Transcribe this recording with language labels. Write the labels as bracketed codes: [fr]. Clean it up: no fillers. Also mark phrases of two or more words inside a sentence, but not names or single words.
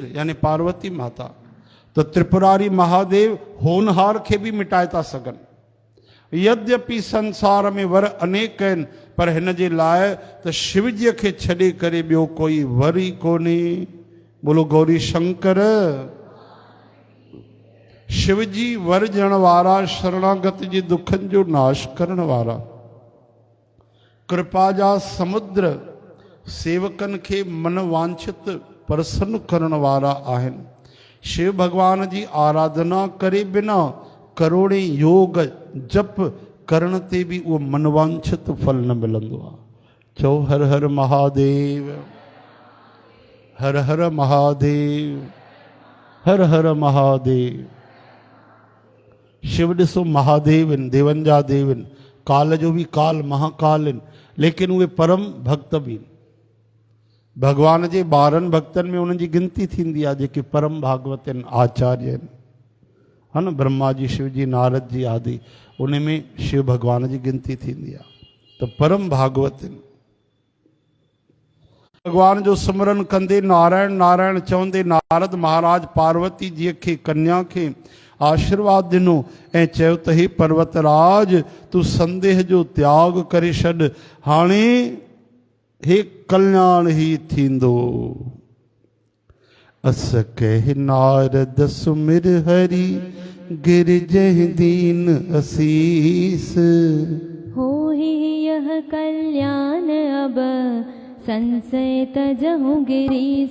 [sd] यानी पार्वती माता, त त्रिपुरारी महादेव होनहार खे बि मिटाए था सघनि। यद्यपि संसार में वर अनेक आहिनि, पर हिन जे लाइ त शिवजीअ खे छॾे करे ॿियो कोई वर ई कोन्हे। बोलो गौरी शंकर। शिवजी वर ॾियण वारा, शरणागत जे दुखनि जो नाश करण वारा, कृपा जा समुद्र, सेवकनि खे मन वांछित प्रसन्न करण वारा आहिनि। शिव भगवान जी आराधना करे बिना करोड़े योग जप करण ते बि उहो मनवांछित फल न मिलंदो आहे। चओ हर हर महादेव। हर हर महादेव। हर हर महादेव। शिव ॾिसो महादेव आहिनि, देवनि जा देव आहिनि, काल जो बि काल महाकाल आहिनि, लेकिन उहे परम भक्त बि आहिनि। भगवान जे 12 भक्तनि में उन्हनि जी गिनती थींदी आहे जेके परम भागवत आहिनि, आचार्य आहिनि, है न, ब्रह्मा जी, शिव जी, नारद जी आदि, उन में शिव भगवान जी गिनती थींदी आहे। त परम भागवत आहिनि। भगवान जो सिमरन कंदे नारायण नारायण चवंदे नारद महाराज पार्वती जी खे कन्या खे आशीर्वाद ॾिनो ऐं चयो त हे पर्वतराज तूं संदेह जो त्याग करे छॾ, हाणे हे कल्याण ही थींदो। [awa] अस कह नारद सुमिर हरि गिर जह दीन असीस, हो ही यह कल्याण अब संशय तजहु गिरीश।